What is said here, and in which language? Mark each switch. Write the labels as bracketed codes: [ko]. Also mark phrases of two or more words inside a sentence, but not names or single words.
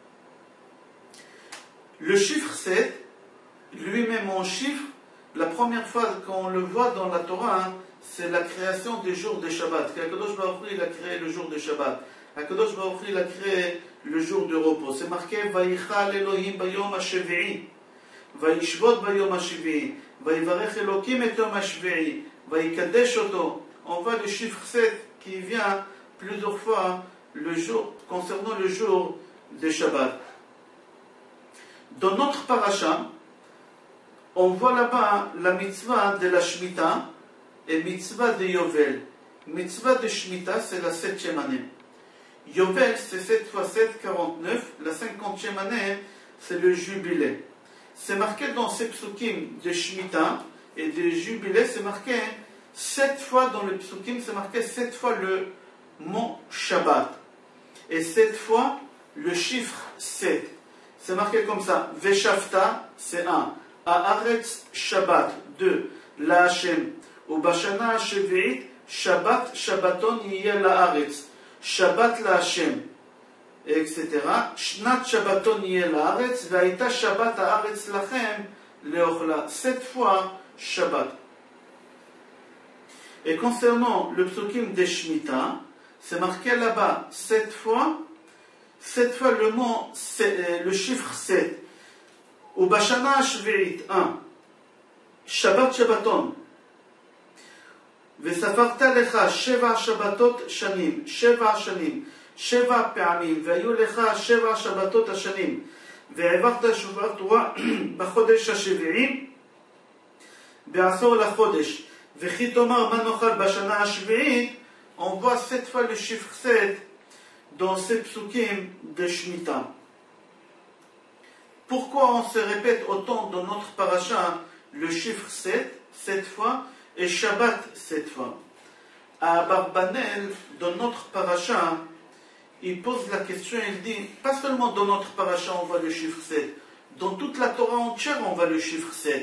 [fr] Le chiffre 7, lui-même en chiffre, la première fois qu'on le voit dans la Torah, c'est la création des jours de Shabbat. [he] הקדוש ברוך הוא, [fr] il a créé le jour de Shabbat. [he] הקדוש ברוך הוא, [fr] il a créé le jour de repos. C'est marqué [he] ויכל אלהים ביום השביעי, וישבות ביום השביעי, ויברך אלהים את יום השביעי, ויקדש אתו. [fr] On voit le chiffre 7 qui vient plusieurs fois le jour, concernant le jour de Shabbat. Dans notre paracha, on voit là-bas la mitzvah de la Shemitah et mitzvah de Yovel. Mitzvah de Shemitah, c'est la 7e année. Yovel, c'est 7 x 7, 49. La 50e année, c'est le jubilé. C'est marqué dans ces psukim de Shemitah et de jubilé, c'est marqué 7 fois dans le psukim, c'est marqué 7 fois le mot Shabbat. Et 7 fois le chiffre 7. C'est marqué comme ça. Veshavta, c'est 1. [he] הארץ שבת, 2. לה. ובשנה השביעית, שבת, שבתון יהיה לארץ. שבת לה. Etc. שנת שבתון יהיה לארץ. והיתה שבת הארץ לכם. [fr] Leochla. 7 fois Shabbat. Et concernant le psukim de Shemitah, c'est marqué là-bas 7 fois le mot, le chiffre 7. [he] ובשנה השביעית, 1. שבת שבתון. וספרת לך 7 שבתות שנים, 7 שנים, 7 פעמים, והיו לך 7 שבתות השנים, והעברת שופר תרועה בחודש השביעי, בעשור לחודש, וכי תאמר מה נאכל בשנה השביעית, [fr] on voit 7 fois le chiffre 7 dans ces psukim de Shemitah. Pourquoi on se répète autant dans notre paracha le chiffre 7 fois, et Shabbat 7 fois? À Barbanel, dans notre paracha, il pose la question, il dit, pas seulement dans notre paracha on voit le chiffre 7, dans toute la Torah entière on voit le chiffre 7.